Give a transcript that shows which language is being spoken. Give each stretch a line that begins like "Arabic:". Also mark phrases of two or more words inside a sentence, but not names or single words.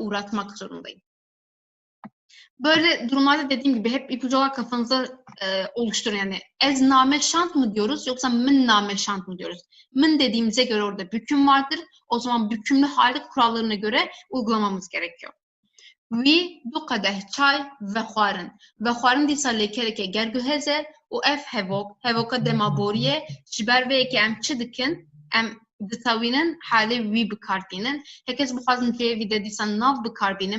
Turkish: Büküme uğratmak zorundayım. Böyle durumlarda dediğim gibi hep ipucu olarak kafanızda oluşturun yani.
Kurdish: Ez nameşant
Turkish: mı diyoruz yoksa
Kurdish: min nameşant
Turkish: mı diyoruz? Min dediğimize göre orada büküm vardır. O zaman bükümlü hali kurallarına göre uygulamamız gerekiyor.
Kurdish: Wî du qedeh çay ve xwarin. Ve xwarin dîsa lêkereke gerguheze û ev hevoka demaboriyê ji ber vê yekê em çi dikin? Em ditewînin halê wî bikarbînin. Hekes bixwazim cêyê vî de dîsa nav bikarbînim.